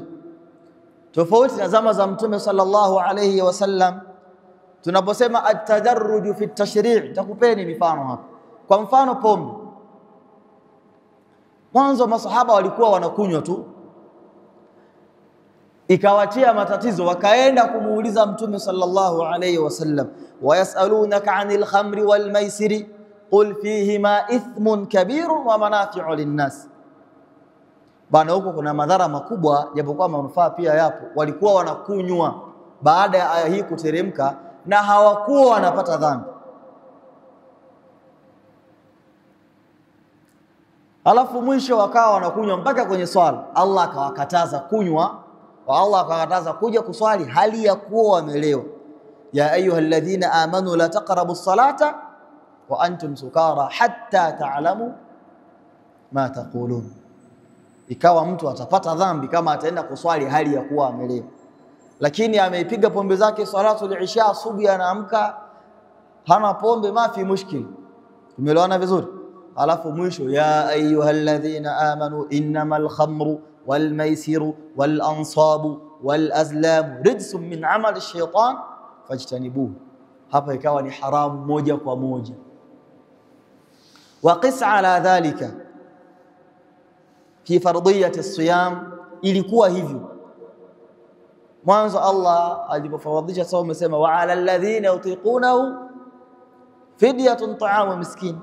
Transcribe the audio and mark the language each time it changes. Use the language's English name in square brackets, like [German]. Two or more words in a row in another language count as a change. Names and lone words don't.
[Swahili] Tofauti na zama za Mtume [Arabic] صلى الله عليه وسلم, [Swahili] tunaposema [Arabic] التدرج في التشريع', [Swahili] takupeni mifano hapa. Kwa mfano pombe, mwanzo masahaba walikuwa wanakunywa tu, ikawatia matatizo, wakaenda kumuuliza Mtume [Arabic] صلى الله عليه وسلم, يسألونك عن الخمر والميسر قل فيهما إثم كبير ومنافع للناس. [Swahili] Bana huko kuna madhara makubwa japokuwa manufaa pia yapo. Walikuwa wanakunywa baada ya aya hii kuteremka na hawakuwa wanapata dhambi. Alafu mwisho wakawa wanakunywa mpaka kwenye swala. Allah akawakataza kunywa, wa Allah akawakataza kuja kuswali hali ya kuwa wamelewa. [Arabic] يا أيها الذين آمنوا لا تقربوا الصلاة وأنتم سكارى حتى تعلموا ما تقولون. [Swahili] Ikawa mtu atapata dhambi kama ataenda kuswali hali ya kuwa amelewa, lakini ameipiga pombe zake [Arabic] صلاة العشاء, [Swahili] asubuhi anaamka hana pombe, [Arabic] ما في مشكل. [Swahili] Tumeelewana vizuri? Alafu mwisho [Arabic] يا أيها الذين آمنوا إنما الخمر والميسر والأنصاب والأزلام رجس من عمل الشيطان فاجتنبوه. [Swahili] Hapa ikawa ni haramu moja kwa moja. [Arabic] وقس على ذلك في فرضية الصيام, [Swahili] ilikuwa hivyo mwanzo. [Arabic] Allah [Swahili] alipofaradhisha saumu amesema [Arabic] وعلى الذين يطيقونه فدية طعام مسكين.